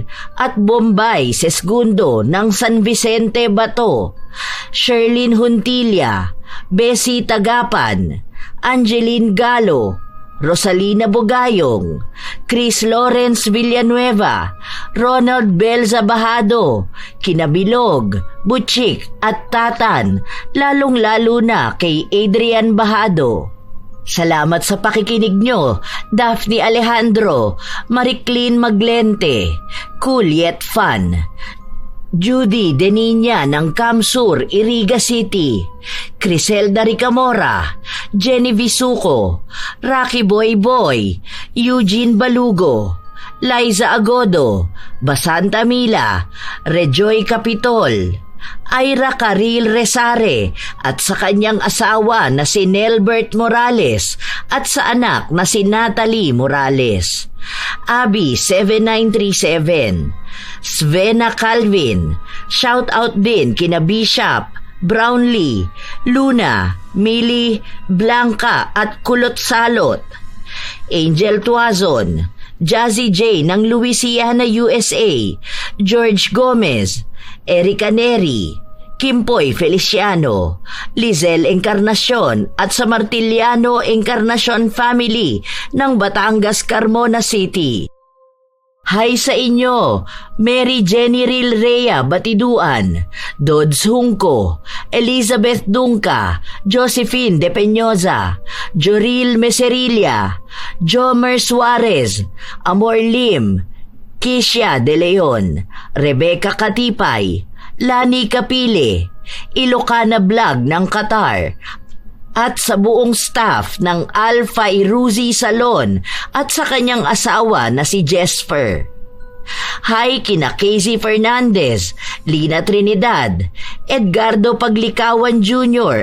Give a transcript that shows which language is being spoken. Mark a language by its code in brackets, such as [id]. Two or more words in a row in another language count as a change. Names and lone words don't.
[tl] at Bombay Sesgundo ng San Vicente Bato, Sherlyn Huntilla, Bessie Tagapan, Angeline Galo, Rosalina Bugayong, Chris Lawrence Villanueva, Ronald Belza Bahado, Kinabilog, Butchik at Tatan, lalong-lalo na kay Adrian Bahado. Salamat sa pakikinig nyo, Daphne Alejandro, Mariclin Maglente, Cool Yet Fun, Judy Deninya ng Camsur, Iriga City, Criselda Ricamora, Jenny Visuco, Rocky Boy Boy, Eugene Balugo, Liza Agodo, Basanta Mila, Rejoy Capitol, Ira Caril Resare at sa kanyang asawa na si Nelbert Morales at sa anak na si Natalie Morales, Abby 7937, Svena Calvin, [en] shout out [tl] din kina Bishop, Brownlee, Luna, Millie, Blanca at Kulot Salot, Angel Tuazon, Jazzy J ng Louisiana, USA, George Gomez, Erica Neri, Kimpoy Feliciano, Lizelle Encarnacion at sa Martiliano Encarnacion family ng Batangas, Carmona City. Hi sa inyo, Mary Jenny Ril Rhea Batiduan, Dodds Hungko, Elizabeth Dunca, Josephine De Peñosa, Joril Meserilla, Jomer Suarez, Amor Lim, Kisha De Leon, Rebecca Katipay, Lani Kapile, Ilocana Vlog ng Qatar, at sa buong staff ng Alpha Iruzi Salon at sa kanyang asawa na si Jesper. Hi kina Casey Fernandez, Lina Trinidad, Edgardo Paglikawan Jr.